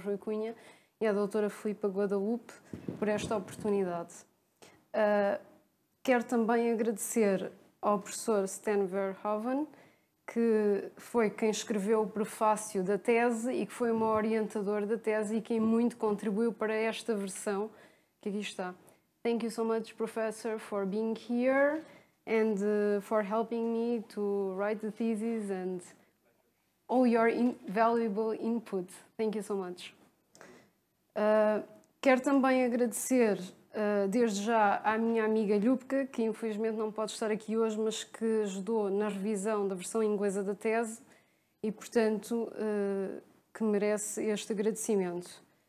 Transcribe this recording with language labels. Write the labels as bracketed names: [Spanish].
[Portuguese] Rui Cunha e à doutora Filipa Guadalupe por esta oportunidade. Quero também agradecer ao professor Stan Verhoeven, que foi quem escreveu o prefácio da tese e que foi uma orientadora da tese e quem muito contribuiu para esta versão que aqui está. [English] Thank you so much, Professor, for being here and for helping me to write the thesis and all your valuable input. Thank you so much. [Portuguese] Quero também agradecer desde já à minha amiga Ljubka, que infelizmente não pode estar aqui hoje, mas que ajudou na revisão da versão inglesa da tese e, portanto, que merece este agradecimento.